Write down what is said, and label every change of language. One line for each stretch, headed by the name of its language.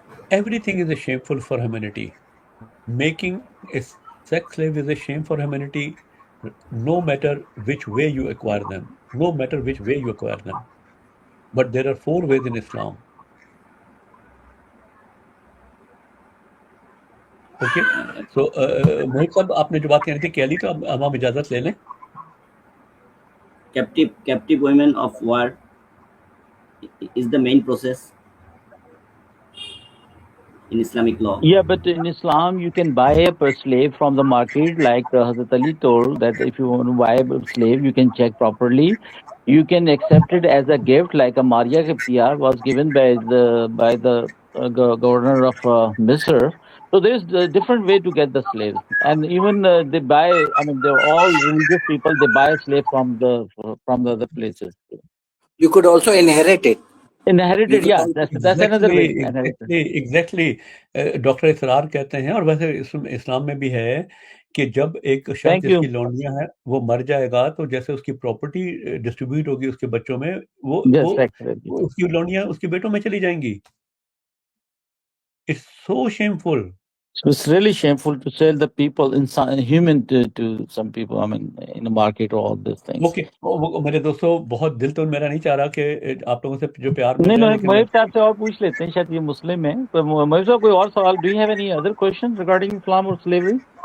English: Everything is a shameful for humanity. Making a sex slave is a shame for humanity, no matter which way you acquire them. No matter which way you acquire them. But there are 4 ways in Islam. Okay?
Hindi: So, मोहित साहब आपने जो बात कहनी थी कह ली, तो अब हम इजाजत ले लें.
English: Captive women of war is the main process in Islamic law. Yeah, but in Islam, you can buy a slave from the market, like Hazrat Ali told that if you want to buy a slave, you can check properly. You can accept it as a gift, like a Maria Qibtiyya was given by the governor of Misr. So there's a different way to get the slaves, and even they buy. I mean, they're all religious people. They buy a slave from the other places. You could also inherit it. Inherited, yeah, that's another way. Exactly.
Hindi: Doctor इसरार कहते हैं, और वैसे इस्लाम में भी है कि जब एक शख्स जिसकी लौंडियां है वो मर जाएगा, तो जैसे उसकी प्रॉपर्टी डिस्ट्रीब्यूट होगी उसके बच्चों में, वो उसकी लौंडियां उसके बेटों में चली जाएंगी.
English: It's so shameful. It's really shameful to sell the people, human to some people, I mean, in the market or all these things. Okay.
Hindi: मेरे दोस्तों, बहुत दिल तो मेरा नहीं चाह रहा कि आप लोगों से जो प्यार नहीं, मोहित साहब से और पूछ लेते हैं, शायद ये मुस्लिम है. पर मोहित साहब कोई और सवाल?
English: Do you have any other question regarding Islam or slavery?